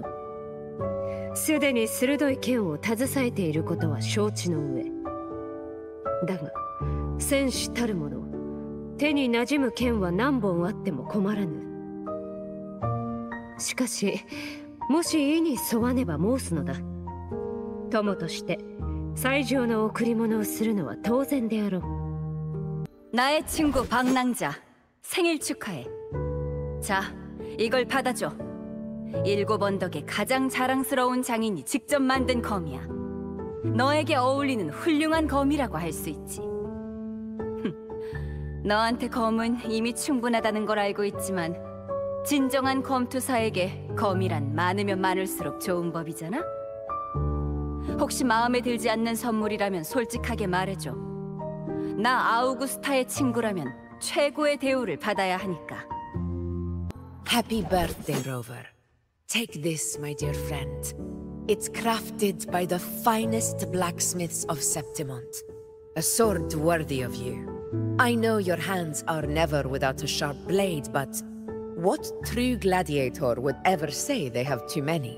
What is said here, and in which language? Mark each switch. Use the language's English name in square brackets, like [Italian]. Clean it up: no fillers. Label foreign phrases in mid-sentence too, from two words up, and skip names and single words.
[Japanese] すでに鋭い剣を携えていることは承知の上だが、戦士たる者、手に馴染む剣は何本あっても困らぬ。しかしもし意に沿わねば申すのだ。友として最上の贈り物をするのは当然であろう。 [Korean] 나의 친구 방랑자, 생일 축하해. 자, 이걸 받아줘. 7 언덕의 가장 자랑스러운 장인이 직접 만든 검이야. 너에게 어울리는 훌륭한 검이라고 할 수 있지. 너한테 검은 이미 충분하다는 걸 알고 있지만 진정한 검투사에게 검이란 많으면 많을수록 좋은 법이잖아? 혹시 마음에 들지 않는 선물이라면 솔직하게 말해줘. 나 아우구스타의 친구라면 최고의 대우를 받아야 하니까. [English] Happy birthday, Rover. Take this, my dear friend. It's crafted by the finest blacksmiths of Septimont. A sword worthy of you. I know your hands are never without a sharp blade, but what true gladiator would ever say they have too many?